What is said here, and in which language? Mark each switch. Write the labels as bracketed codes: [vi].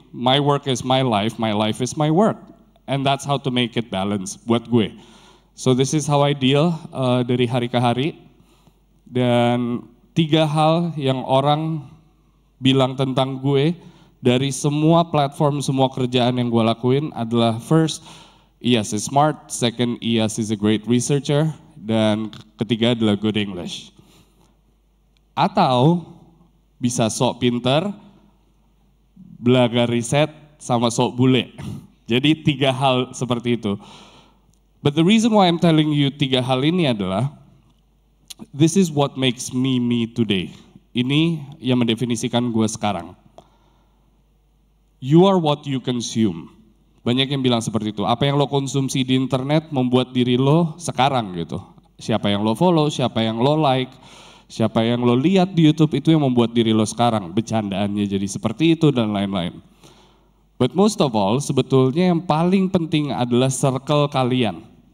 [en] My work is my life is my work. And that's how to make it balance [id] buat gue. [en] So this is how I deal [id] dari hari ke hari. Dan 3 hal yang orang bilang tentang gue dari semua platform, semua kerjaan yang gue lakuin adalah [en] first, Iyas is smart, second, Iyas is a great researcher, [id] dan ketiga adalah [en] good English. [id] Atau bisa sok pinter, belaga riset, sama sok bule. Jadi 3 hal seperti itu. [en] But the reason why I'm telling you [id] 3 hal ini adalah, [en] this is what makes me me today. [id] Ini yang mendefinisikan gue sekarang. [en] You are what you consume. [id] Banyak yang bilang seperti itu. Apa yang lo konsumsi di internet membuat diri lo sekarang gitu. Siapa yang lo follow, siapa yang lo like, siapa yang lo lihat di YouTube itu yang membuat diri lo sekarang. Bercandaannya jadi seperti itu dan lain-lain. [en] But most of all, [id] sebetulnya yang paling penting adalah circle kalian.